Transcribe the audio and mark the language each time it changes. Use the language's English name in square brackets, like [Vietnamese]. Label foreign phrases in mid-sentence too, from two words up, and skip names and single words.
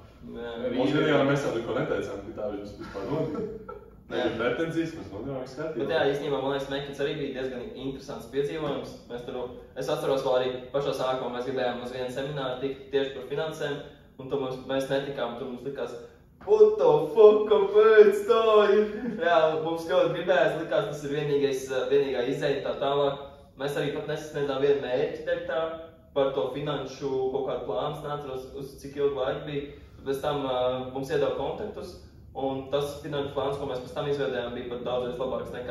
[Latvian] Mums gadījumā mēs jau neko neteicām, ka tā viņš vispār notika. Nebija pretenzijas, mēs nodevām skatījām. Bet jā, īstenībā, man liekas, Mekits arī bija diezgan interesants piedzīvojums. Es atceros vēl arī pašā sākumā, mēs gribējām uz vienu semināru tikt tieši par finansēm, un tur mēs netikām, tur mums likās, [English] what the fuck, [Latvian] kāpēc tā ir? Jā, mums ļoti gribējās, likās, tas ir vienīgā izēja tā tālāk. Mēs arī pat nesasniedzām vienu mērķi, teikt tā, par to finanšu kaut kādu plānu, neatceros, uz cik ilgu laiku bija. Pēc tam mums iedeva kontaktus. Un tas finanšu plāns, ko mēs pēc tam izveidējām, bija pat daudzreiz labāks nekā.